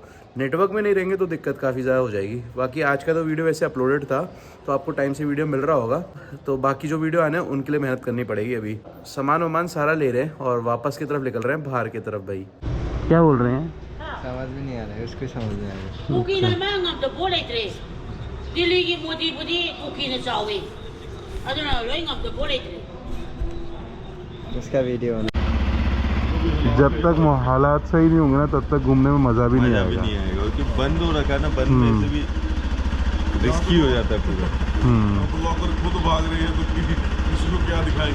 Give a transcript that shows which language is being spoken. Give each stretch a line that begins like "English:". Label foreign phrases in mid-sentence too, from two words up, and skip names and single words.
Hindi: नेटवर्क में नहीं रहेंगे तो दिक्कत काफ़ी ज़्यादा हो जाएगी। बाकी आज का तो वीडियो वैसे अपलोडेड था, तो आपको टाइम से वीडियो मिल रहा होगा। तो बाकी जो वीडियो आने हैं उनके लिए मेहनत करनी पड़ेगी। अभी सामान वामान सारा ले रहे हैं और वापस की तरफ निकल रहे हैं, बाहर की तरफ। भाई क्या बोल रहे हैं समझ में नहीं आ रहा है, उसको समझ में आ रहा है।
Manipuri: कुकीना ꯃꯉꯝꯗ ꯕꯣꯠ ꯂꯩꯇ꯭ꯔꯦ ꯗꯤꯜꯂꯤꯒꯤ ꯃꯣꯗꯤꯕꯨꯗꯤ कुकीना ꯆꯥꯎꯋꯤ ꯑꯗꯨꯅ ꯂꯣꯏ ꯉꯝꯗ ꯕꯣꯠ ꯂꯩꯇ꯭ꯔꯦ।
Hindi: उसका वीडियो होना। जब तक हालात सही नहीं होंगे ना तब तक घूमने में मज़ा भी नहीं आएगा। क्योंकि बंद हो रखा है ना, बंद में से भी रिस्की हो जाता है पूरा। ब्लॉगर खुद भाग रही है तो किसी को क्या दिखाएंगे।